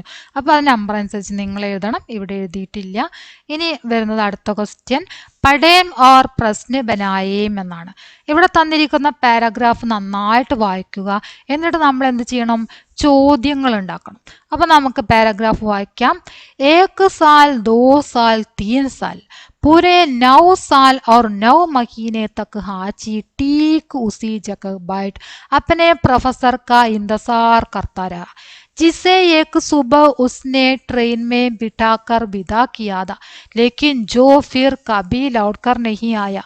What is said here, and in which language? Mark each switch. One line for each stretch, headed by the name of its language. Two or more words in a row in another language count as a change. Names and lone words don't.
Malayalam: അപ്പോൾ അത് നമ്പർ അനുസരിച്ച് നിങ്ങൾ എഴുതണം, ഇവിടെ എഴുതിയിട്ടില്ല. ഇനി വരുന്നത് അടുത്ത ക്വസ്റ്റ്യൻ,
Hindi: पढ़ें और प्रश्न बनाएं
Malayalam: എന്നാണ്. ഇവിടെ തന്നിരിക്കുന്ന പാരഗ്രാഫ് നന്നായിട്ട് വായിക്കുക, എന്നിട്ട് നമ്മൾ എന്ത് ചെയ്യണം? ചോദ്യങ്ങൾ ഉണ്ടാക്കണം. അപ്പം നമുക്ക് പാരഗ്രാഫ് വായിക്കാം.
Hindi: 1 साल 2 साल 3 साल पूरे 9 साल और 9 महीने तक हाची ठीक उसी जगह बैठ अपने प्रोफेसर का इंतजार करता रहा, जिसे एक सुबह उसने ट्रेन में बिठाकर विदा किया था, लेकिन जो फिर कभी लौटकर नहीं आया.